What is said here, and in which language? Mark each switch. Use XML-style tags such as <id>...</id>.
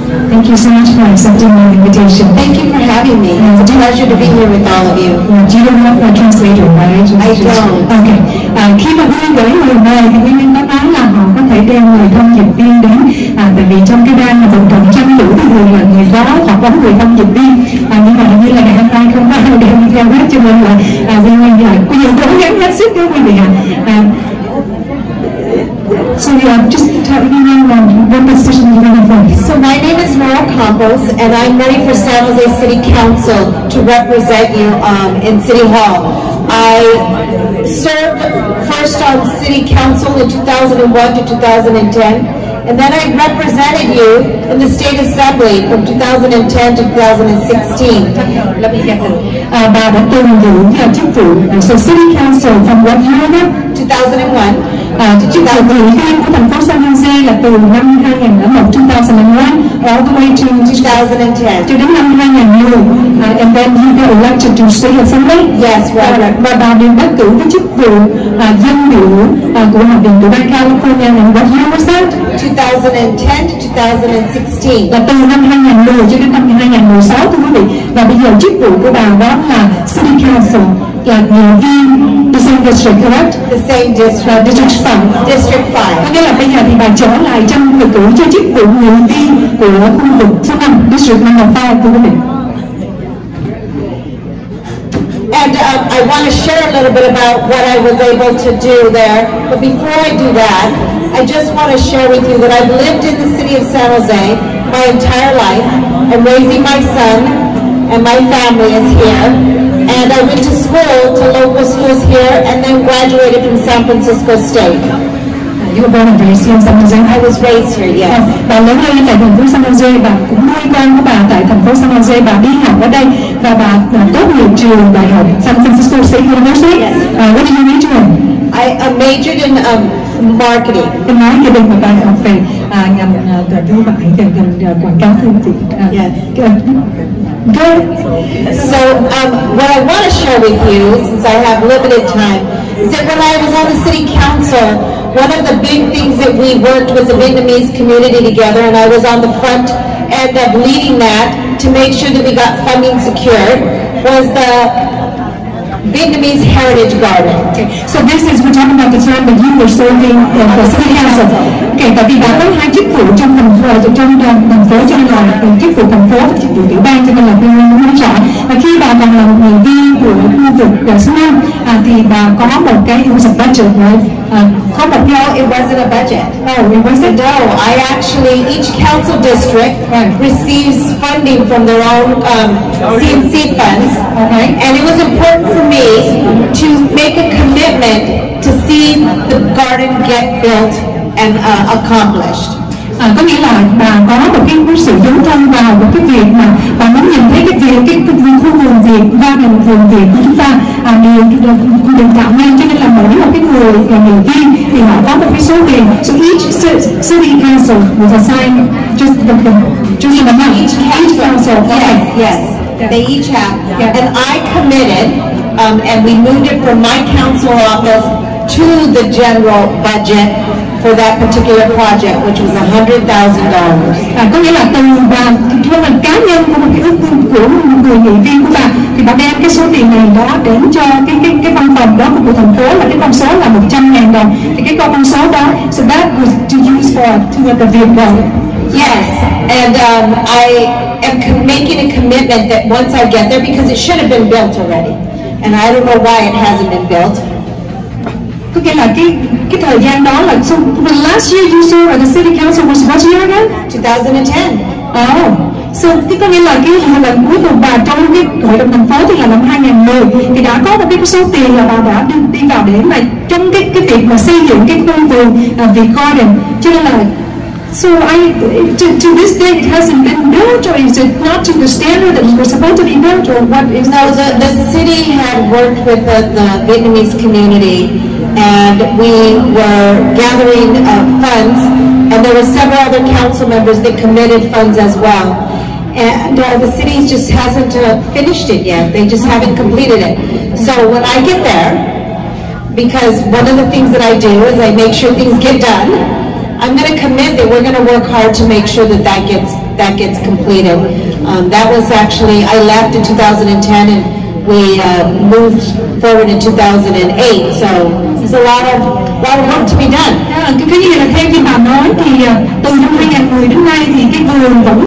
<en>Thank you so much for accepting my invitation. Thank you for having me. It's a pleasure to be here with all of you. You don't have a translator, right? I don't. Okay.</en> <vi>Khi mà Huyê gửi người về thì Huyê có nói là họ có thể đem người thông dịch viên đến. Tại vì trong cái ban mà vận động tranh cử thì thường là người phó hoặc có người thông dịch viên. Nhưng mà như là ngày hôm nay không có ai đem theo hết, cho nên là Huyê bây giờ cố gắng hết sức đó quý vị ạ.</vi> <en>So just tell me what position you're running for. So my name is Nora Campos, and I'm running for San Jose City Council to represent you in City Hall. I served first on City Council in 2001 to 2010, and then I represented you in the State Assembly from 2010 to 2016. Let me get that.</en> <vi>Bà đã từng giữ chức vụ</vi> <en>so City Council from what year</en> <vi>đó?</vi> <en>2001.</en> <vi>Chức vụ ủy viên của thành phố San Jose là từ năm 2001</vi> <en>all the way to 2010</en> <vi>cho đến năm 2010.</vi> <en>And then you got elected to State Assembly. Yes, right.</en> <vi>Và bà được đắc cử với chức vụ dân biểu của Hạ viện của bang California.</vi> <en>And what year was that? 2010 to 2016.</en> <vi>Là từ năm 2010 cho đến năm 2016 thưa quý vị. Và bây giờ chức vụ của bà đó là City Council, là nghị viên</vi> <en>the same district, correct? The same district. District 5. District 5.</en> <vi>Có nghĩa là bây giờ thì bà trở lại trong người cử cho chức vụ nghị viên của khu vực số 5, District number 5 thưa quý vị.</vi> <en>And I want to share a little bit about what I was able to do there. But before I do that, I just want to share with you that I've lived in the city of San Jose my entire life. I'm raising my son, and my family is here. And I went to school, to local schools here, and then graduated from San Francisco State. You were born and raised here in San Jose? I was raised here, yes.</en> <vi>Bà lớn lên tại thành phố San Jose, bà cũng nuôi con của bà tại thành phố San Jose, bà đi học ở đây và bà tốt nghiệp trường đại học San Francisco State University.</vi> <en>Yes. What did you major in? I majored in marketing.</en> <vi>Cái marketing mà bà học về ngành thương mại, ngành quảng cáo thương thị.</vi> <en>Yes. Good. So what I want to share with you, since I have limited time, is that when I was on the city council, one of the big things that we worked with the Vietnamese community together, and I was on the front end of leading that to make sure that we got funding secured, was the Vietnamese Heritage Garden. Okay. So this is, we're talking about the time that you were serving the city council.</en> <vi>Okay, tại vì bà có hai chức vụ trong thành phố cho nên là chức vụ thành phố và chức vụ tiểu bang, cho nên là tôi muốn nói rõ. Và khi bà còn là một người viên của khu vực số 5 thì bà có một cái budget Có một</vi> <en>it wasn't a budget. No, it wasn't. No, I actually, each council district receives funding from their own CNC funds. Okay. And it was important for me to make a commitment to see the garden get built and accomplished.</en> <vi>Có nghĩa là bà có một cái sự dấn thân vào một cái việc mà bà muốn nhìn thấy cái khu vườn Việt, vườn Việt của chúng ta được tạo nên, cho nên là mỗi một cái người viên thì họ có một cái số tiền.</vi> <en>So each city council was assigned just the amount. Each council. Yes. They each have. And I committed, and we moved it from my council office to the general budget for that particular project, which was $100,000.</en> <vi>Có nghĩa là từ bà cá nhân của một cái ước của một người nghị viên của bà thì bà đem cái số tiền này đó đến cho cái văn phòng đó của thành phố, là cái con số là $100,000. Thì cái con số đó,</vi> <en>so that was to use to the Việt Garden. Yes, and I am making a commitment that once I get there, because it should have been built already, and I don't know why it hasn't been built.</en> <vi>Có nghĩa là cái thời gian đó là,</vi> <en>so the last year you served at the city council was what year again? 2010.</en> <vi>Oh, so có nghĩa là cái lần cuối cùng bà trong cái hội đồng thành phố thì là năm 2010 thì đã có một cái số tiền là bà đã đi vào để mà trong cái việc mà xây dựng cái khu vườn Việt Garden, cho nên là</vi> <en>so to this day it hasn't been built, or is it not to the standard that it was supposed to be built, or what is? No, the city had worked with the Vietnamese community, and we were gathering funds, and there were several other council members that committed funds as well. And the city just hasn't finished it yet. They just haven't completed it. So when I get there, because one of the things that I do is I make sure things get done, I'm going to commit that we're going to work hard to make sure that gets completed. That was actually, I left in 2010 and we moved forward in 2008. So there's a lot of work to be done.</en> <vi>Cái gì là theo như bà nói thì từ năm 2010 đến nay thì cái vườn vẫn</vi>